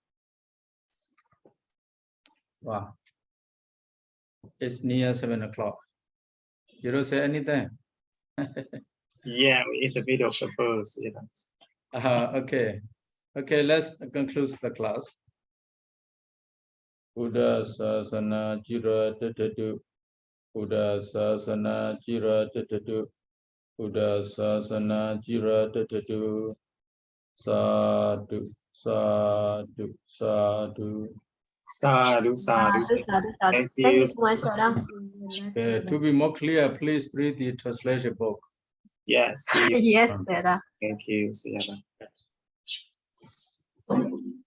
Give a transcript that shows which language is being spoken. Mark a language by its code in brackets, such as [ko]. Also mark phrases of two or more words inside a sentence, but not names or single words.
[en] Wow. It's near 7 o'clock. You don't say anything? Yeah, it's a bit of a buzz. Okay. Okay, let's conclude the class. [pi] Buddha sasana jira tatadu. Buddha sasana jira tatadu. Buddha sasana jira tatadu. Sadhu, sadhu, sadhu. Sadhu, sadhu. [en] Thank you. Thank you so much, Sayadaw. To be more clear, please read the translation book. Yes. Yes, Sayadaw. Thank you, Sayadaw.